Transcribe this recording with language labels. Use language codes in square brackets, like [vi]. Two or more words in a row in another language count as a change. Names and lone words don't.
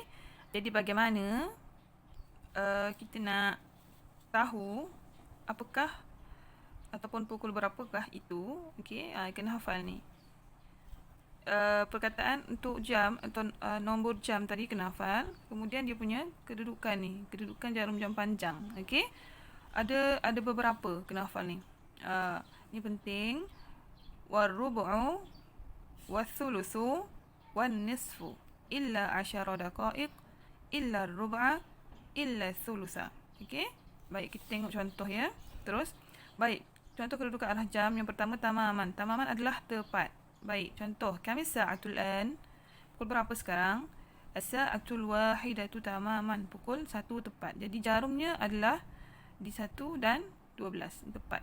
[ms] Jadi bagaimana kita nak tahu apakah ataupun pukul berapakah itu? Okey, kena hafal ni. Perkataan untuk jam atau nombor jam tadi kena hafal. Kemudian dia punya kedudukan ni, kedudukan jarum jam panjang. Okey. Ada beberapa kena hafal ni. Ni penting. [ar] والربع والثلث والنصف إلا 10 دقائق إلا ربعا إلا ثلثا. [ms] Okey. Baik, kita tengok contoh ya. Terus, baik, contoh kedudukan arah jam yang pertama tamaman. Tamaman adalah tepat. Baik, contoh [ar] كم الساعة الآن. [ms] Pukul berapa sekarang? [ar] الساعة الواحدة تماما. [ms] Pukul 1 tepat. Jadi jarumnya adalah di 1 dan 12 tepat.